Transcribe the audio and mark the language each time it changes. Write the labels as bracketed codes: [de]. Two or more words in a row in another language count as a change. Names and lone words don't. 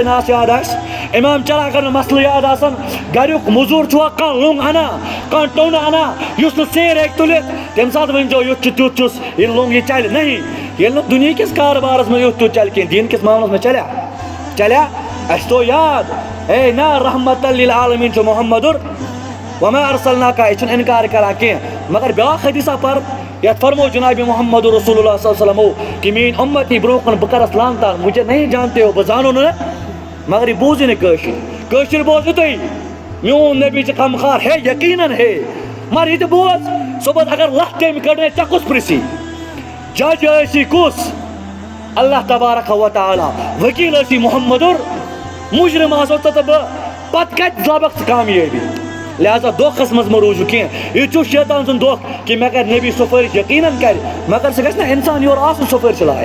[ks] ناس یاد آسہِ امام چلا اگر نہٕ مسلہٕ یاد آسن گریُک موٚزوٗر چھُوا کانٛہہ لوٚنٛگ اَنان کانٛہہ ٹوٚن اَنان یُس نہٕ سیر ہیٚکہِ تُلِتھ تمہِ ساتہٕ ؤنۍزیو یُتھ چھُ تیُتھ چھُس یہِ لوٚنٛگ یہِ چلہِ نہیں ییٚلہِ نہٕ دُنہِکِس کاربارس منٛز یُتھ تیُتھ چلہِ کینٛہہ دیٖن کِس معاملس منٛز چلیا اَسہِ تھوٚو یاد اے نا [ar] رحمت للعالمین [ks] چھُ محمدُر [ar] وما ارسلناک [ks] یہِ چھُنہٕ اِنکار کران کینٛہہ مگر بیٛاکھ حدیثہ پر یتھ فرمو جناب محمد رسول اللہ [ar] صلی اللہ علیہ وسلم [ks] کہ میٲنۍ اُمتی برونٛہہ کُن بہٕ کرس لان تان [ur] مجھے نہیں جانتے ہو [ks] بہٕ زانو نہٕ مگر یہِ بوٗزِو نہٕ کٲشِر بوزِو تُہۍ میون نبی چھُ غمخار ہے یقیٖنن ہے مگر یہِ تہِ بوز صبحس اگر لتھ تٔمۍ کٔڑ تہِ کُس پرژھی جج ٲسی کُس [ar] اللہ تبارک و تعالیٰ [ks] وکیل ٲسی محمدُر مجرم آسو ژٕ تہٕ بہٕ پتہٕ کتہِ لبکھ ژٕ کامیٲبی لہذا دھوکھس منٛز مہ روٗزِو کینٛہہ یہِ چھُ شیطان سُنٛد دھوکہٕ کہ مےٚ کرِ نبی سُفٲرِش یقیٖنن کرِ مگر سُہ گژھِ نہ انسان یورٕ آسُن سُفٲرِش